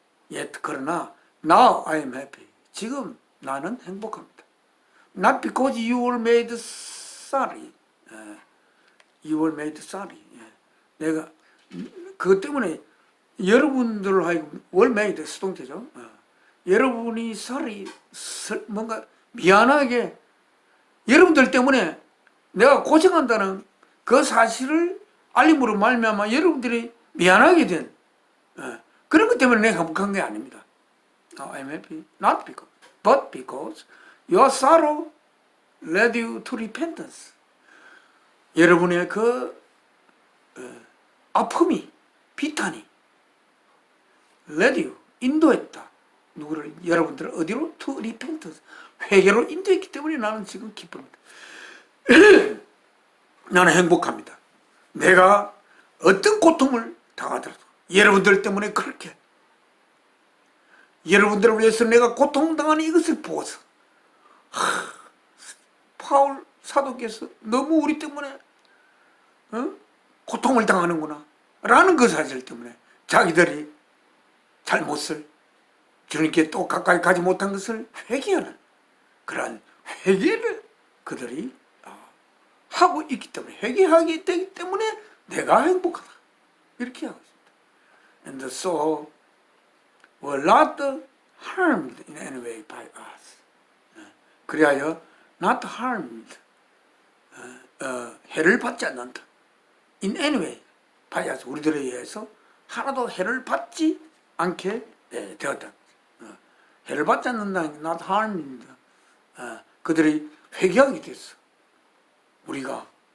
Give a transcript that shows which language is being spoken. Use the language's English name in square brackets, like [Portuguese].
[English] Yet [Korean] 그러나 [English] now I am happy. [Korean] 지금 나는 행복합니다. [English] Not because you were made sorry. You were made sorry. [Korean] 내가 그것 때문에 여러분들로 하여금 [English] were made [Korean] 수동태죠. 여러분이 sorry, 뭔가 미안하게 여러분들 때문에 내가 고생한다는 그 사실을 알림으로 말미암아 여러분들이 미안하게 된 그런 것 때문에 내가 행복한 게 아닙니다. [English] Now I'm happy, not because, but because your sorrow led you to repentance. [Korean] 여러분의 그 아픔이, 비탄이 [English] led you, [Korean] 인도했다. 누구를, 여러분들을 어디로? [English] To repentance. [Korean] 회개로 인도했기 때문에 나는 지금 기쁩니다. 나는 행복합니다. 내가 어떤 고통을 당하더라도 여러분들 때문에 그렇게 여러분들을 위해서 내가 고통당하는 이것을 보고서 바울 사도께서 너무 우리 때문에 고통을 당하는구나 라는 그 사실 때문에 자기들이 잘못을 주님께 또 가까이 가지 못한 것을 회개하는 그러한 회개를 그들이 하고 있기 때문에 회개하기 되기 때문에 내가 행복하다 이렇게 하고 있습니다. [English] And the soul were not harmed in any way by us. [Korean] 그리하여 [English] not harmed, [Korean] 해를 받지 않는다. [English] In any way by us. [Korean] 우리들에 의해서 하나도 해를 받지 않게 되었다. 해를 받지 않는다. [English] not harmed. [Korean] 그들이 회개하게 됐어. 우리가